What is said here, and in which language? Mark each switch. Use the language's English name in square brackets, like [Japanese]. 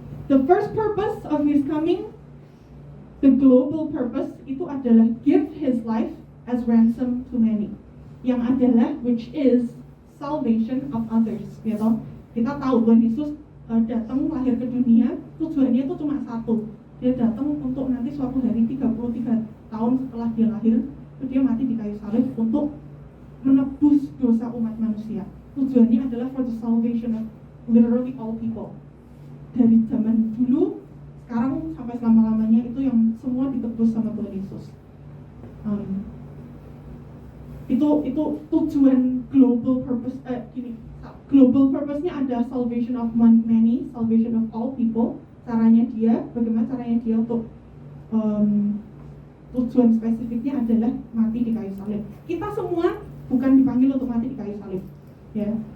[English] The first purpose of his coming, the global purpose, [Indonesian] itu adalah [English] give his life as ransom to many. [Indonesian] Yang adalah, [English] which is salvation of others, gitu. [Indonesian] Kita tahu Tuhan Yesus datang lahir ke dunia, tujuannya itu cuma satu. Dia datang untuk nanti suatu hari 33 tahun setelah dia lahir, dia mati di kayu salib untuk menebus dosa umat manusia. Tujuannya adalah [English] for the salvation of literally all people. [Indonesian] Dari zaman dulu, sekarang sampai selama-lamanya itu yang semua ditebus sama Tuhan Yesus. Itu tujuan global purpose. [English] Global purpose-nya ada salvation of many, salvation of all people. [Indonesian] Bagaimana caranya dia untuk tujuan spesifiknya adalah mati di kayu salib. Kita semua bukan dipanggil untuk mati di kayu salib, ya.